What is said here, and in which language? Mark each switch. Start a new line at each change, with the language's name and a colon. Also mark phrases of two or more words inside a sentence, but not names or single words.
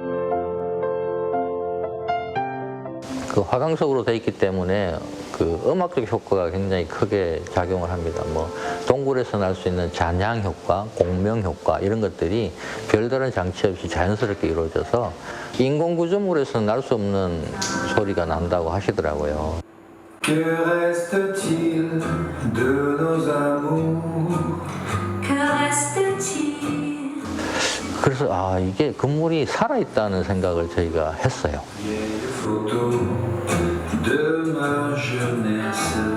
Korean: 그 화강석으로 되어 있기 때문에 그 음악적 효과가 굉장히 크게 작용을 합니다. 뭐 동굴에서 날 수 있는 잔향 효과, 공명 효과 이런 것들이 별다른 장치 없이 자연스럽게 이루어져서 인공 구조물에서는 날 수 없는 소리가 난다고 하시더라고요.
French: Que reste-t-il de nos amours? Que reste-t-il?
Korean: 그래서 이게 건물이 살아있다는 생각을 저희가 했어요.
French: Vieille photo de ma jeunesse.